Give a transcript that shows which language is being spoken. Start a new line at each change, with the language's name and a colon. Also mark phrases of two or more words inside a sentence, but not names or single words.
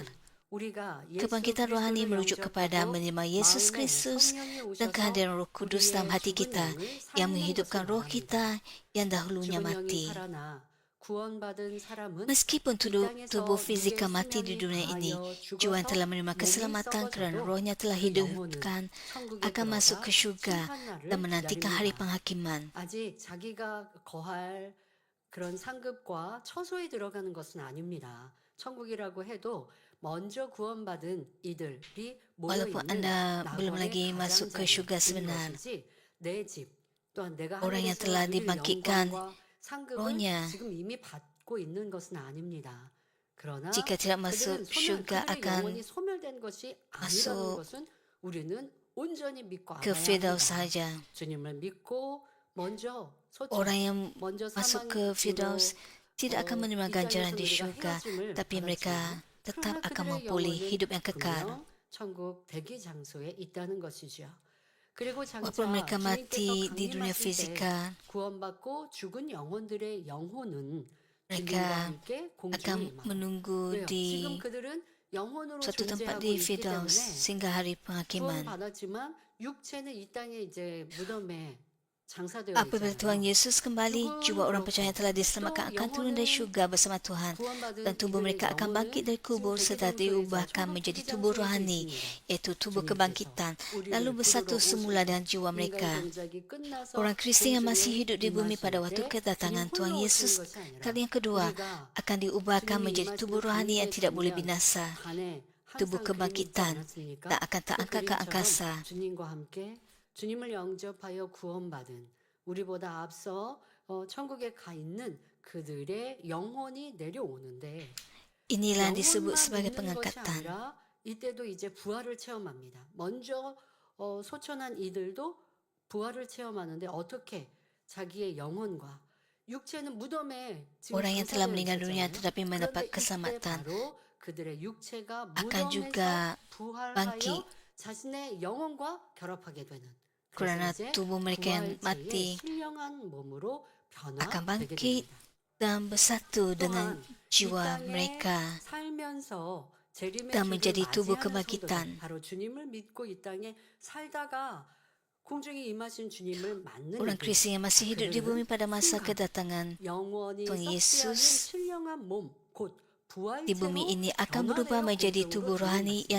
Malay: Kebangkitan rohani merujuk kepada menerima Yesus Kristus dan kehadiran Roh Kudus dalam hati kita yang menghidupkan roh kita yang dahulunya mati. Meskipun tubuh fizikal mati di dunia ini, jiwa yang telah menerima keselamatan kerana rohnya telah hidupkan akan masuk ke syurga dan menantikan hari penghakiman.
Korean: 그런 상급과 처소에 들어가는 것은 아닙니다. 천국이라고 해도 먼저 구원받은 이들이 모여
Malay: Walaupun
Korean: 있는
Malay: anda belum lagi masuk ke syurga sebenar,
Korean: 내 집, 또한 내가
Malay: orang yang
Korean: 하늘에서
Malay: telah
Korean: 누릴
Malay: dibangkitkan
Korean: 영광과 상급을
Malay: rohnya,
Korean: 지금 이미 받고 있는 것은 아닙니다. 그러나
Malay: jika tidak masuk
Korean: 그들은
Malay: syurga
Korean: 그들의
Malay: akan
Korean: 영혼이 소멸된 것이 아니라는
Malay: masuk
Korean: 것은 우리는 온전히 믿고
Malay: ke
Korean: 알아야
Malay: Firdaus
Korean: 합니다.
Malay: sahaja.
Korean: 주님을 믿고 먼저
Malay: Orang yang
Korean: 먼저
Malay: masuk ke Firdaus tidak akan menerima ganjaran di syurga, tapi mereka tetap akan memperoleh hidup yang kekal.
Korean: 천국 대기 장소에 있다는 것이죠. 그리고 장차
Malay: Walaupun mereka mati
Korean: 주님께서
Malay: di dunia
Korean: 강림하실 때
Malay: fizikal,
Korean: 구원받고 죽은 영혼들의 영혼은 주님과
Malay: mereka
Korean: 함께 공중에
Malay: akan
Korean: 임하고.
Malay: menunggu
Korean: 왜요?
Malay: di
Korean: 지금 그들은 영혼으로
Malay: suatu tempat
Korean: 존재하고
Malay: di
Korean: 있기
Malay: Firdaus
Korean: 때문에
Malay: sehingga hari penghakiman.
Korean: 구원받았지만 육체는 이 땅에 이제 무덤에 장사되어
Malay: Apabila Tuhan
Korean: 있잖아요.
Malay: Yesus kembali, jiwa orang percaya yang telah diselamatkan akan turun dari syurga bersama Tuhan, dan tubuh mereka akan bangkit dari kubur serta diubahkan menjadi tubuh rohani, iaitu tubuh kebangkitan, lalu bersatu semula dengan jiwa mereka. Orang Kristian yang masih hidup di bumi pada waktu kedatangan Tuhan Yesus kali yang kedua akan diubahkan menjadi tubuh rohani yang tidak boleh binasa, tubuh kebangkitan, dan akan terangkat ke angkasa.
Korean: 주님과 함께 주님을 영접하여 구원받은 우리보다 앞서 천국에 가 있는 그들의 영혼이 내려오는데
Malay: Inilah yang disebut
Korean: 영혼만
Malay: sebagai
Korean: 있는 것이
Malay: pengangkatan.
Korean: 아니라 이때도 이제 부활을 체험합니다. 먼저 소천한 이들도 부활을 체험하는데 어떻게 자기의 영혼과 육체는 무덤에 지금
Malay: Orang yang telah
Korean: 장사되어
Malay: meninggal dunia
Korean: 있었잖아요.
Malay: tetapi mendapat
Korean: 그런데 이때
Malay: keselamatan
Korean: 바로 그들의 육체가
Malay: akan
Korean: 무덤에서
Malay: juga
Korean: 부활하여
Malay: bangkit
Korean: 자신의 영혼과 결합하게 되는.
Malay: kerana
Korean: 그래서 이제
Malay: tubuh mereka yang
Korean: 부활체의
Malay: mati
Korean: 신령한 몸으로
Malay: akan
Korean: 변화되게
Malay: bangkit
Korean: 됩니다.
Malay: dan bersatu dengan
Korean: 또한 이
Malay: jiwa
Korean: 땅에
Malay: mereka
Korean: 살면서 재림의
Malay: dan
Korean: 주를
Malay: menjadi tubuh
Korean: 맞이하는
Malay: kebangkitan.
Korean: 성도들, 바로 주님을 믿고 이 땅에 살다가 공중에 임하신 주님을 맞는
Malay: Orang
Korean: 이들,
Malay: Kristian yang masih hidup di bumi pada masa
Korean: 순간
Malay: kedatangan
Korean: 영원히
Malay: Tuhan
Korean: 썩지 않는
Malay: Yesus
Korean: 신령한 몸, 곧
Malay: di bumi
Korean: 부활체로
Malay: ini akan berubah
Korean: 변화되어
Malay: menjadi
Korean: 공중으로
Malay: tubuh rohani
Korean: 들어갔습니다.